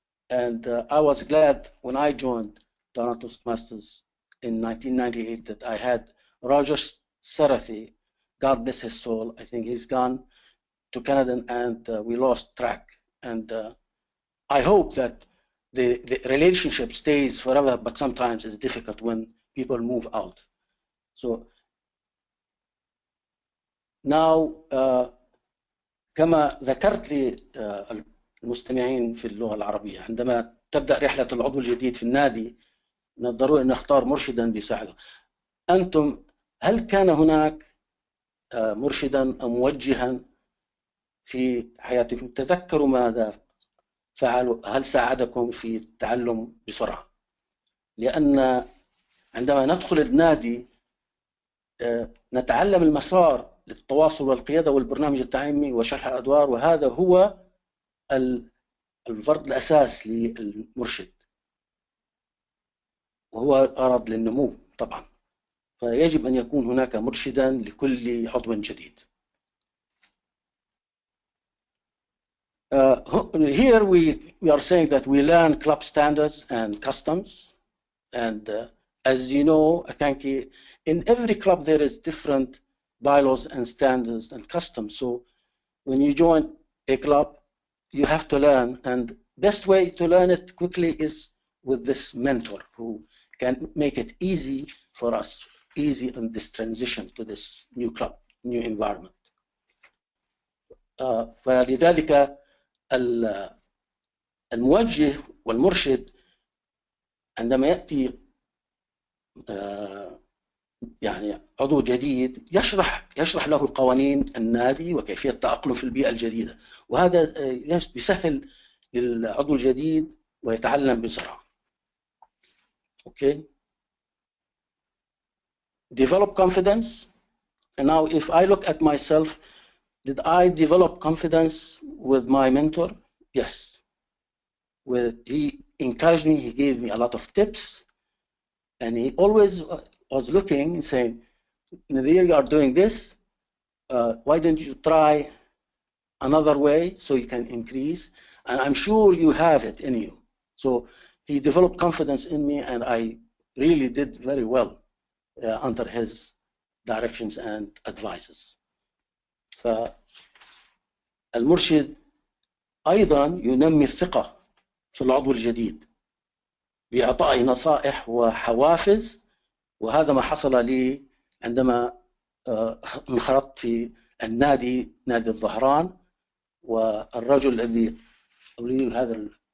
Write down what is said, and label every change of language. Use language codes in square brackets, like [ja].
[en] And I was glad when I joined Dahran Toastmasters in 1998 that I had Roger Sarathi, God bless his soul. I think he's gone to Canada and we lost track. And I hope that the relationship stays forever, but sometimes it's difficult when people move out. So now [ar] كما ذكرت لي المستمعين في اللغة العربية، عندما تبدأ رحلة العضو الجديد في النادي من الضروري أن نختار مرشدا ليساعده. أنتم هل كان هناك مرشدا أو موجها في حياتكم؟ تذكروا ماذا فعلوا؟ هل ساعدكم في التعلم بسرعة؟ لأن عندما ندخل النادي نتعلم المسار للتواصل والقيادة والبرنامج التعليمي وشرح الأدوار، وهذا هو الفرض الأساس للمرشد، وهو غرض للنمو طبعا. فيجب أن يكون هناك مرشدا لكل عضو جديد. [en] Here we are saying that we learn club standards and customs, and as you know, Akanki, in every club there is different bylaws and standards and customs. So when you join a club, you have to learn, and best way to learn it quickly is with this mentor who can make it easy for us, easy in this transition to this new club, new environment. [ar] فلذلك الموجه والمرشد عندما يأتي يعني عضو جديد يشرح له قوانين النادي وكيفية التأقلم في البيئة الجديدة، وهذا بيسهل للعضو الجديد ويتعلم بسرعة. [en] Okay. Develop confidence. And now if I look at myself, did I develop confidence with my mentor? Yes. He encouraged me, he gave me a lot of tips, and he always was looking and saying, Nazeer, you are doing this, why don't you try another way so you can increase? And I'm sure you have it in you. So he developed confidence in me, and I really did very well under his directions and advices. [ar] فالمرشد أيضا ينمي الثقة في العضو الجديد بإعطائه نصائح وحوافز، وهذا ما حصل لي عندما انخرطت في النادي، نادي الظهران، والرجل الذي أريد هذا